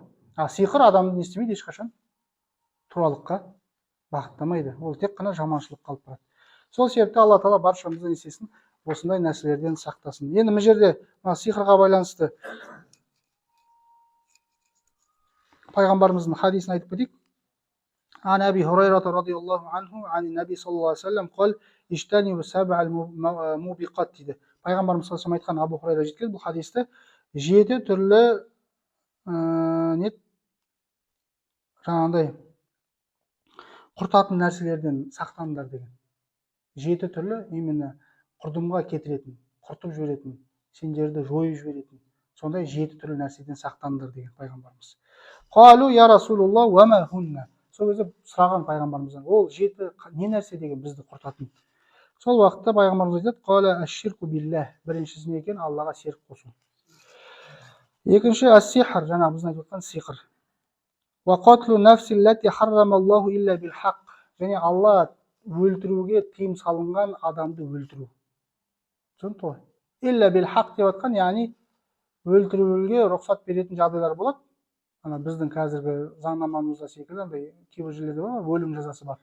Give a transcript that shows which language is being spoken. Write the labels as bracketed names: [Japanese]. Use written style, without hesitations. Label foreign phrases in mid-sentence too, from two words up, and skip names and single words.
[Kazakh] Сиқыр адамды не істемейді ешқашан? Туралыққа бағыттамайды. Ол тек қана жаманшылыққа алып барады. Сол себепті Алла Тағала баршамызды не істесін? Осындай нәрселерден сақтасын. Енді мына жерде сиқырға байланысты пайғамбарымыздың хадисін айтып кетейік. [Arabic] عن أبي هريرة رضي الله عنه عن النبي صلى الله عليه وسلم قال اجتنبوا سبع الموبقات дейді. [Kazakh] Пайғамбарымыз [Arabic] صلى الله عليه [Kazakh] айтқан, Абу Хурайра жеткен бұл хадисті 7 түрлі жаңағындай құртатын нәрселерден сақтаныңдар деген. 7 түрлі именно құрдымға кетіретін, құртып жіберетін, сендерді жойып жіберетін, сондай 7 түрлі нәрседен сақтаныңдар деген пайғамбарымыз. [Arabic] قالوا يا رسول الله وما هن. [Kazakh] Сол кезде сұраған пайғамбарымыздан, ол 7 не нәрсе деген бізді құртатын. Сол уақытта пайғамбарымыз айтады, [Arabic] قال الشرك بالله, [Kazakh] біріншісі не екен? Аллаға серік қосу. Екінші әс-сихр, жаңа біздің айтып отқан сиқыр. [Arabic] وقتل النفس التي حرم الله إلا بالحق, [Kazakh] және Алла өлтіруге тыйым салынған адамды өлтіру. Түсінікті ғой? [Arabic] إلا بالحق [Kazakh] деп отқан, яғни өлтіруге рұқсат беретін жағдайлар болады. Ана біздің қазіргі заңнамамызда секілді андай кейбір жерлерде бар, өлім жазасы бар.